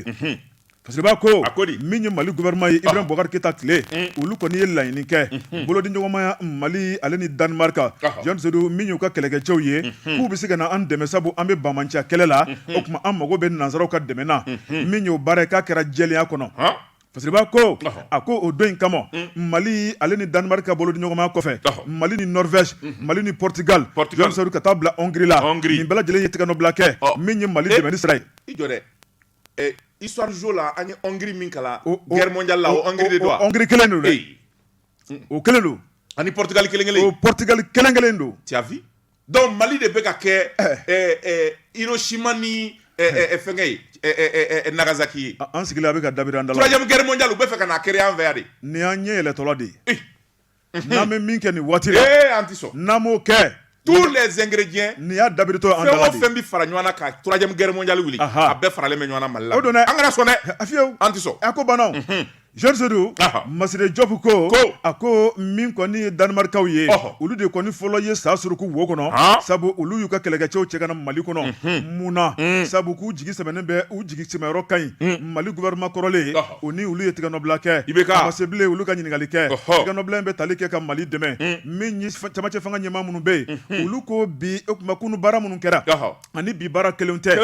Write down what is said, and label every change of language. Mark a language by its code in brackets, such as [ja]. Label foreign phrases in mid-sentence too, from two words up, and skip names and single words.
[bm] Fasiriba ko min ye Mali gouvernement ye Ibrahim Boubacar Keïta tile olu kɔni ye laɲini kɛ bolodi ɲɔgɔnmaya Mali ale ni Danemarka Jean Soro min y'u ka kɛlɛkɛcɛw ye k'u bɛ se ka na an dɛmɛ sabu an bɛ bamanciya kɛlɛ la o tuma an mago bɛ nanzaraw ka dɛmɛ na min y'o baara ye k'a kɛra jɛlenya kɔnɔ Fasiriba ko a ko o don in kama Mali ale ni Danemarka bolodi ɲɔgɔnmaya kɔfɛ Mali ni Norvège Mali ni Portugal Jean Soro ka taa bila Hongrie la nin bɛɛ lajɛlen ye tigɛnɔbila kɛ min ye Mali dɛmɛ ni sira ye i jɔ dɛ histoire jo la an ye Hongrie min kala [fr] guerre mondiale [bm] la o Hongrie de don Hongrie kelen don dɛ o kelen don ani Portugal kelen o Portugal kelen don [fr] tu as vu donc [bm] Mali de bɛ ka kɛ Hiroshima ni fɛnkɛ ye Nagasaki ye an sigilen a bɛ ka dabiri an da la [fr] 3e guerre mondiale [bm] u bɛ fɛ ka na créer an fɛ yan de ni y'an ɲɛ yɛlɛtɔla de ye n'an bɛ min kɛ nin waati la an tɛ sɔn n'an m'o kɛ [fr] tous les ingrédients [bm] ni y'a dabiritɔ an da la de fɛn o fɛn bɛ fara ɲɔgɔn na ka [fr] 3e guerre mondiale [bm] wuli a bɛɛ faralen bɛ ɲɔgɔn na Mali la o don dɛ an kana sɔn dɛ a fiyewu an tɛ sɔn a ko banna Jean Soro Masire Diop ko a ko min kɔni ye Danemarkaw ye olu de kɔni fɔlɔ ye sa suruku wo kɔnɔ sabu olu y'u ka kɛlɛkɛcɛw cɛ ka na Mali kɔnɔ mun na sabu k'u jigi sɛbɛnnen bɛ u jigi sɛbɛnyɔrɔ ka ɲi Mali gouvernement kɔrɔlen o ni olu ye tigɛnɔbila kɛ a ma se bilen olu ka ɲininkali kɛ tigɛnɔbila in bɛ tali kɛ ka Mali dɛmɛ min ye camancɛ fanga ɲɛmaa minnu bɛ yen olu ko bi o tuma kunu baara minnu kɛra ani bi baara kelenw tɛ